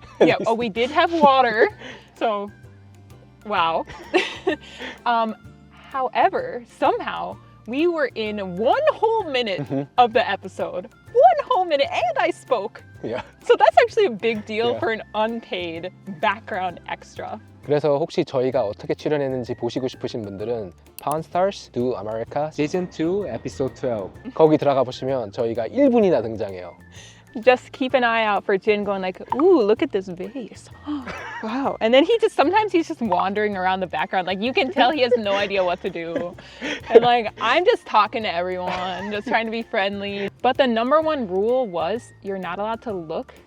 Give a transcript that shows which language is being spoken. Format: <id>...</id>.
<en>Yeah, oh, we did have water. So, wow. However, somehow we were in 1 whole minute of the episode. 1 whole minute, and I spoke. Yeah. So that's actually a big deal Yeah. for an unpaid background extra.</en> <ko>그래서 혹시 저희가 어떻게 출연했는지 보시고 싶으신 분들은 Pawn Stars Do America</ko> <en>Season 2, Episode 12.</en> <ko>거기 들어가 보시면 저희가 1분이나 등장해요.</ko> <en>Just keep an eye out for Jin going like, "Ooh, look at this vase. Wow." And then sometimes he's just wandering around the background. Like you can tell he has no idea what to do. And like, I'm just talking to everyone, just trying to be friendly. But the #1 rule was you're not allowed to look</en>